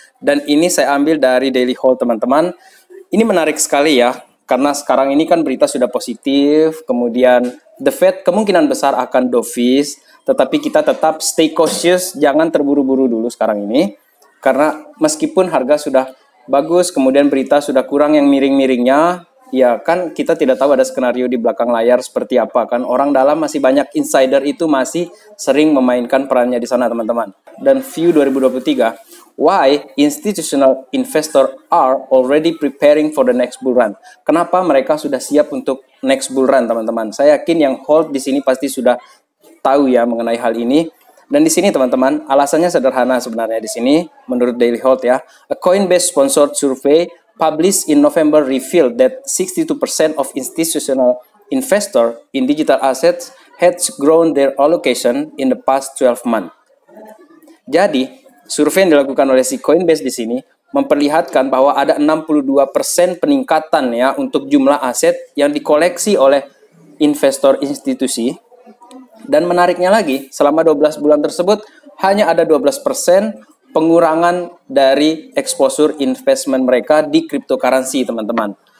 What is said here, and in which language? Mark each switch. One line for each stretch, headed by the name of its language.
Indonesian: Dan ini saya ambil dari Daily Hold teman-teman. Ini menarik sekali ya, karena sekarang ini kan berita sudah positif, kemudian the Fed kemungkinan besar akan dovish, tetapi kita tetap
English: stay cautious,
Indonesian: jangan terburu-buru dulu sekarang ini. Karena meskipun harga sudah bagus, kemudian berita sudah kurang yang miring-miringnya, ya kan kita tidak tahu ada skenario di belakang layar seperti apa kan. Orang dalam masih banyak, insider itu masih sering memainkan perannya di sana teman-teman.
English: Dan view 2023, why institutional investor are already preparing for the next bull run.
Indonesian: Kenapa mereka sudah siap untuk next bull run teman-teman. Saya yakin yang hold di sini pasti sudah tahu ya mengenai hal ini. Dan di sini teman-teman, alasannya sederhana sebenarnya di sini menurut Daily Hold ya.
English: A Coinbase sponsored survey published in November revealed that 62% of institutional investor in digital assets had grown their allocation in the past 12 months.
Indonesian: Jadi, survei yang dilakukan oleh si Coinbase di sini memperlihatkan bahwa ada 62% peningkatan ya untuk jumlah aset yang dikoleksi oleh investor institusi. Dan menariknya lagi, selama 12 bulan tersebut hanya ada 12% pengurangan dari exposure investment mereka di cryptocurrency, teman-teman.